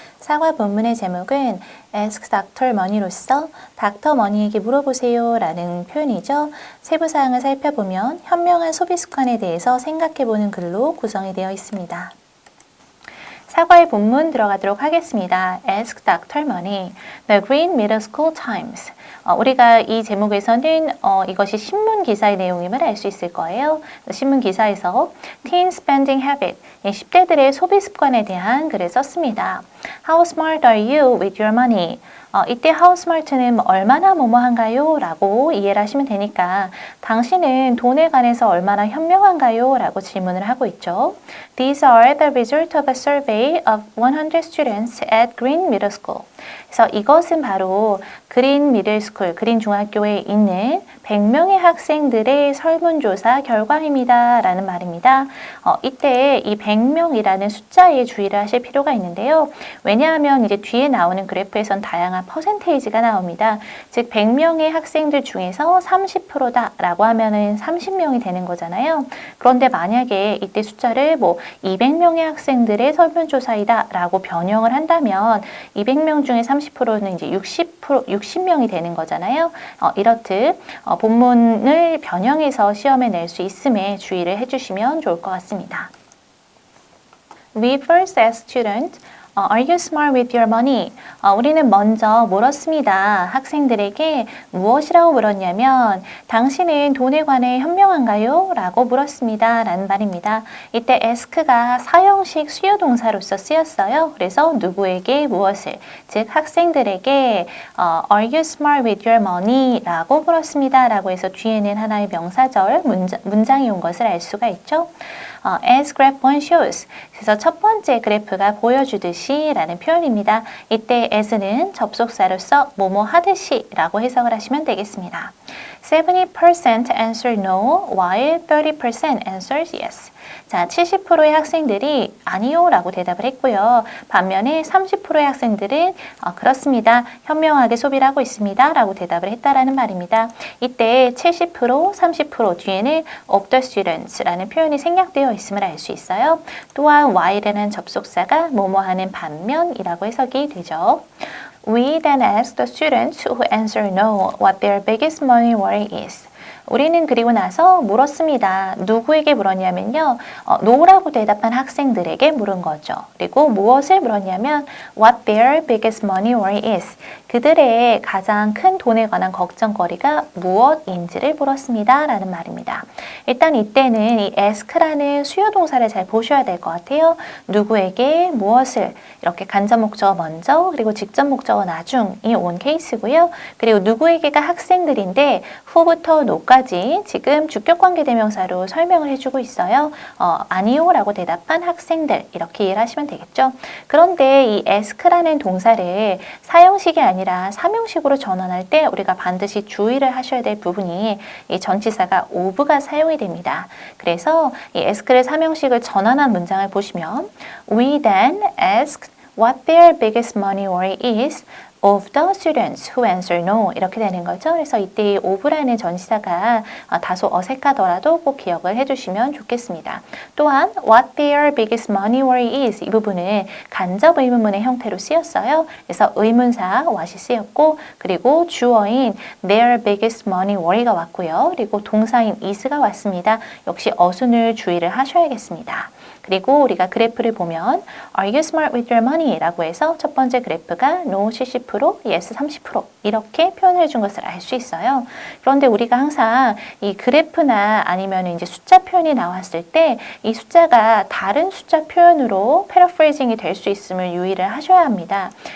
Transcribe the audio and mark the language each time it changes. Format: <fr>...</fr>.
<ko>사과 본문의 제목은 Ask Dr. Money로서 닥터 머니에게 물어보세요 라는 표현이죠. 세부 사항을 살펴보면 현명한 소비 습관에 대해서 생각해보는 글로 구성이 되어 있습니다. 사과의 본문 들어가도록 하겠습니다.</ko> <en>Ask Dr. Money, The Green Middle School Times.</en> <ko>우리가 이 제목에서는 이것이 신문 기사의 내용임을 알 수 있을 거예요. 신문 기사에서 Teen Spending Habit, 10대들의 소비 습관에 대한 글을 썼습니다.</ko> <en>How smart are you with your money?</en> <ko>이때 how smart는 얼마나 뭐뭐한가요? 라고 이해를 하시면 되니까 당신은 돈에 관해서 얼마나 현명한가요? 라고 질문을 하고 있죠.</ko> <en>These are the result of a survey of 100 students at Green Middle School.</en> <ko>그래서 이것은 바로 그린 미들스쿨, 그린 중학교에 있는 100명의 학생들의 설문조사 결과입니다. 라는 말입니다. 이때 이 100명이라는 숫자에 주의를 하실 필요가 있는데요. 왜냐하면 이제 뒤에 나오는 그래프에선 다양한 퍼센테이지가 나옵니다. 즉 100명의 학생들 중에서 30%다 라고 하면은 30명이 되는 거잖아요. 그런데 만약에 이때 숫자를 200명의 학생들의 설문조사이다 라고 변형을 한다면 200명 중에 30%는 이제 60명이 되는 거잖아요. 이렇듯 본문을 변형해서 시험에 낼 수 있음에 주의를 해주시면 좋을 것 같습니다.</ko> <en>We first asked students, Are you smart with your money?</en> <ko>우리는 먼저 물었습니다. 학생들에게 무엇이라고 물었냐면 당신은 돈에 관해 현명한가요? 라고 물었습니다. 라는 말입니다. 이때 ask가 사형식 수요동사로서 쓰였어요. 그래서 누구에게 무엇을, 즉 학생들에게</ko> <en>Are you smart with your money?</en> <ko>라고 물었습니다. 라고 해서 뒤에는 하나의 명사절 문장이 온 것을 알 수가 있죠.</ko> <en>As graph 1 shows.</en> <ko>그래서 첫 번째 그래프가 보여주듯이 라는 표현입니다. 이때 as는 접속사로서 뭐뭐 하듯이 라고 해석을 하시면 되겠습니다.</ko> <en>70% answer no, while 30% answers yes.</en> <ko>자, 70%의 학생들이 아니요 라고 대답을 했고요. 반면에 30%의 학생들은 그렇습니다. 현명하게 소비를 하고 있습니다. 라고 대답을 했다라는 말입니다. 이때 70%, 30% 뒤에는</ko> <en>of the students</en> <ko>라는 표현이 생략되어 있음을 알 수 있어요. 또한 while라는 접속사가 뭐뭐 하는 반면이라고 해석이 되죠.</ko> <en>We then asked the students who answered no what their biggest money worry is.</en> <ko>우리는 그리고 나서 물었습니다. 누구에게 물었냐면요. no라고 대답한 학생들에게 물은 거죠. 그리고 무엇을 물었냐면</ko> <en>what their biggest money worry is.</en> <ko>그들의 가장 큰 돈에 관한 걱정거리가 무엇인지를 물었습니다. 라는 말입니다. 일단 이때는 이 ask라는 수요동사를 잘 보셔야 될 것 같아요. 누구에게 무엇을 이렇게 간접 목적어 먼저 그리고 직접 목적어 나중이 온 케이스고요. 그리고 누구에게가 학생들인데 who부터 no까지 지금 주격관계 대명사로 설명을 해주고 있어요. 아니요 라고 대답한 학생들 이렇게 이해를 하시면 되겠죠. 그런데 이 ask라는 동사를 사형식이 아니라 삼형식으로 전환할 때 우리가 반드시 주의를 하셔야 될 부분이 이 전치사가 of가 사용이 됩니다. 그래서 이 ask를 삼형식을 전환한 문장을 보시면</ko> <en>We then asked what their biggest money worry is of the students who answer no</en> <ko>이렇게 되는 거죠. 그래서 이때 of라는 전치사가 다소 어색하더라도 꼭 기억을 해주시면 좋겠습니다. 또한</ko> <en>what their biggest money worry is</en> <ko>이 부분은 간접 의문문의 형태로 쓰였어요. 그래서 의문사 what이 쓰였고 그리고 주어인 their biggest money worry가 왔고요. 그리고 동사인 is가 왔습니다. 역시 어순을 주의를 하셔야겠습니다. 그리고 우리가 그래프를 보면</ko> <en>Are you smart with your money?</en> <ko>라고 해서 첫 번째 그래프가 No 70%, Yes 30% 이렇게 표현해 준 것을 알 수 있어요. 그런데 우리가 항상 이 그래프나 아니면 이제 숫자 표현이 나왔을 때 이 숫자가 다른 숫자 표현으로 패러프레이징이 될 수 있음을 유의를 하셔야 합니다.</ko>